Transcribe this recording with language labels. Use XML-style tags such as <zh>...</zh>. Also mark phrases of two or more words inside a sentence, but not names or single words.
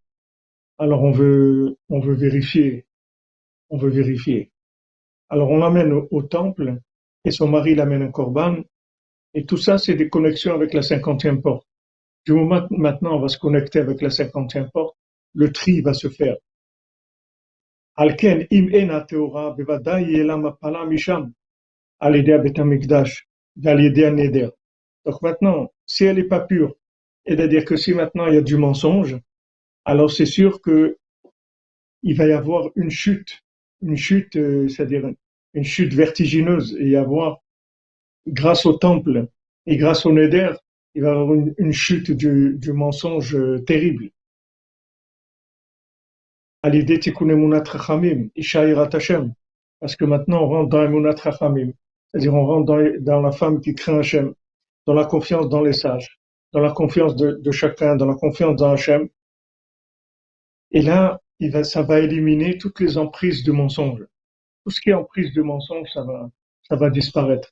<fr>Alors on veut vérifier, on veut vérifier. Alors on l'amène au temple et son mari l'amène un corban et tout ça c'est des connexions avec la 50e porte. Du moment que maintenant on va se connecter avec la 50e porte, le tri va se faire.</fr> <he>לכן אם אינה טהורה בוודאי יהיה מפלה משם על ידי בית המקדש ועל ידי נדר.</he> <fr>Donc maintenant, si elle n'est pas pure, c'est-à-dire que si maintenant il y a du mensonge, alors c'est sûr que il va y avoir une chute, c'est-à-dire une chute vertigineuse, et y avoir, grâce au temple et grâce au neder, il va y avoir une chute du mensonge terrible.</fr> <he>על ידי תיקון אמונת חכמים, אשה יראת השם,</he> <fr>parce que maintenant on rentre dans</fr> <he>אמונת חכמים,</he> <fr>c'est-à-dire on rentre dans la femme qui craint Hashem, dans la confiance dans les sages, dans la confiance de chacun, dans la confiance dans Hashem. Et là, ça va éliminer toutes les emprises de mensonge. Tout ce qui est emprise de mensonge, ça va disparaître.</fr>